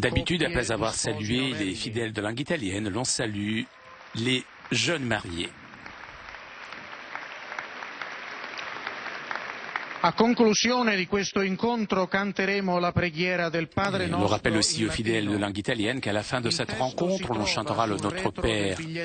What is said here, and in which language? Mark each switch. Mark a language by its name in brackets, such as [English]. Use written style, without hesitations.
[French] d'habitude, après avoir salué les fidèles de langue italienne, l'on salue les jeunes mariés. [Italian] A conclusione di questo incontro canteremo la preghiera del Padre [French] On [Italian] Nostro. [French] rappelle aussi aux fidèles de langue italienne qu'à la fin de cette rencontre, on chantera le Notre Père.